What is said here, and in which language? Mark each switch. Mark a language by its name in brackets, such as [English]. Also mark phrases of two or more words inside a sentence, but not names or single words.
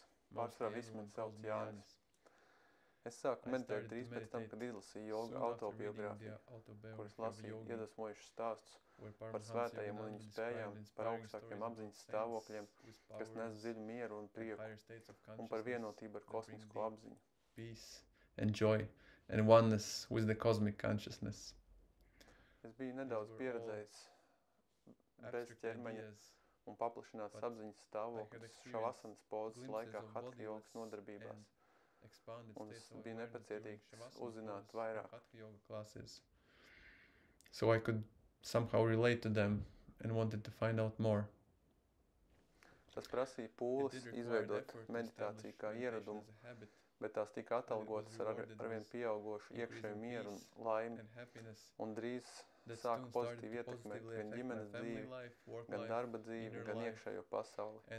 [Latvian] Pārsvarā visi mani sauc Jānis. Es sāku meditēt drīz pēc tam, kad izlasīju joga autobiogrāfiju, kuras lasīju iedvesmojušus stāstus par svētajiem un viņu spējām, par augstākiem apziņas stāvokļiem, kas nes dziļu mieru un prieku, un par vienotību ar kosmisko apziņu. [English] Peace and joy and oneness with the cosmic consciousness. [Latvian] Es biju nedaudz pieredzējis bez ķermeņa un paplašināts apziņas stāvokļus šavasanas pozas laikā hatha jogas nodarbībās. Un es biju nepacietīgs uzzināt vairāk. [English] So I could somehow relate to them and wanted to find out more. [Latvian] Tas prasīja pūles izveidot meditāciju kā ieradumu, bet tās tika atalgotas ar arvien pieaugošu iekšēju mieru un laimi, un drīz sāka pozitīvi ietekmēt gan ģimenes dzīvi, gan darba dzīvi, gan iekšējo pasauli.